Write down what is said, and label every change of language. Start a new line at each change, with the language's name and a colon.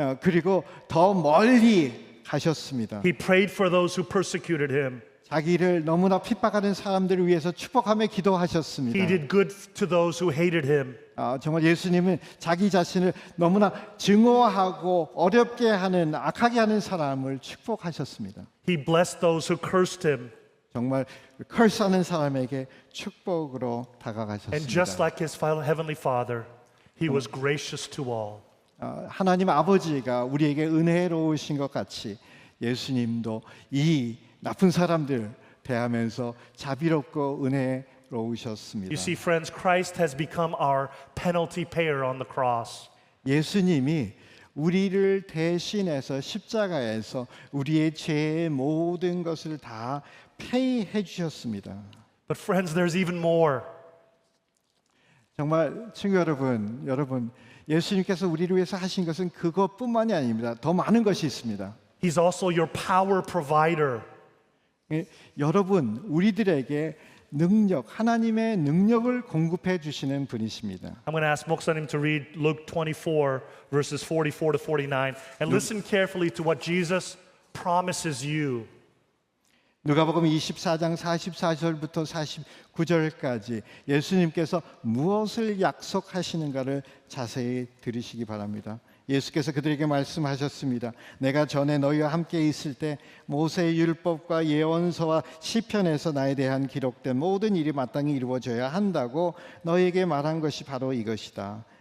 Korean: 그리고 더 멀리 가셨습니다.
English: He prayed for those who persecuted him.
Korean: 자기를 너무나 핍박하는 사람들을 위해서 축복하며 기도하셨습니다.
English: He did good to those who hated him.
Korean: 정말 예수님은 자기 자신을 너무나 증오하고 어렵게 하는 악하게 하는 사람을 축복하셨습니다.
English: He blessed those who cursed him.
Korean: 정말 컬스하는 사람에게 축복으로
English: And just like his heavenly Father, he was gracious to all.
Korean: 하나님 아버지가 우리에게 은혜로우신 것 같이 예수님도 이 나쁜 사람들 대하면서 자비롭고 은혜로우셨습니다.
English: You see, friends, Christ has become our penalty payer on the cross.
Korean: 예수님이 우리를 대신해서 십자가에서 우리의 죄의 모든 것을 다 페이해 주셨습니다.
English: But friends, there's even more.
Korean: 정말 친구 여러분, 예수님께서 우리를 위해서 하신 것은 그것뿐만이 아닙니다. 더 많은 것이 있습니다.
English: He's also your power provider.
Korean: 여러분, 우리들에게 하나님의 능력을 공급해 주시는 분이십니다.
English: I'm going to ask 목사님 to read Luke 24, verses 44 to 49, and listen carefully to what Jesus promises you.
Korean: 누가복음 24장 44절부터 49절까지 예수님께서 무엇을 약속하시는가를 자세히 들으시기 바랍니다. 예수께서 그들에게 말씀하셨습니다. 내가 전에 너희와 함께 있을 때 모세의 율법과 예언서와 시편에서 나에 대한 기록된 모든 일이 마땅히 이루어져야 한다고 너희에게 말한 것이 바로 이것이다.